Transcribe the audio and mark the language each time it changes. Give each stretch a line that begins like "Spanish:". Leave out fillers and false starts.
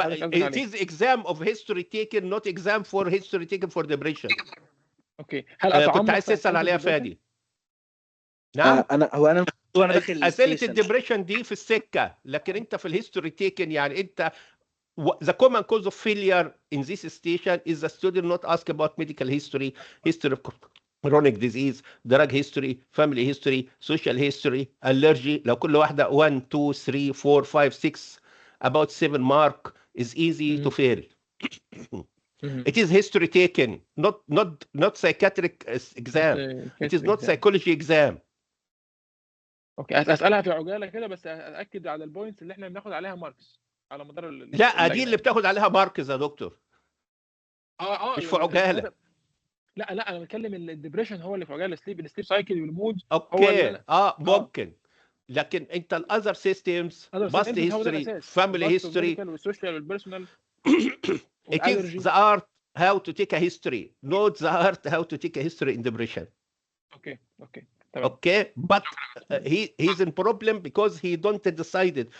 English: It is exam of history taken not exam for history taken for depression.
Arabic: اوكي. هل كنت عايز تسال عليها فادي؟ نعم. انا داخل اسئله الدبريشن دي في السكه، لكن انت في الهيستوري تيكن يعني انت
English: the common cause of failure in this station is the student not ask about medical history, history of chronic disease, drug history, family history, social history, allergy.
Arabic: لو كل واحدة
English: 1 2 3 4 5 6 about 7 mark is easy to fail. It is history taken, not psychiatric exam. It is not psychology exam.
Arabic: اوكي اسالها في عجاله كده بس اتاكد على البوينتس اللي احنا بناخد عليها ماركس على مدار لا دي اللي بتاخد عليها ماركز يا دكتور. مش في عجاله. لا انا بتكلم الديبريشن هو اللي في عجاله. السليب سايكل والمود. اوكي ممكن. لكن انت الاذر سيستمز باست هيستوري فاميلي هيستوري والسوشيال والبيرسونال
English: it is the art how to take a history not the art how to take a history in depression.
Arabic: اوكي
English: Okay, but he's in problem because he don't decided.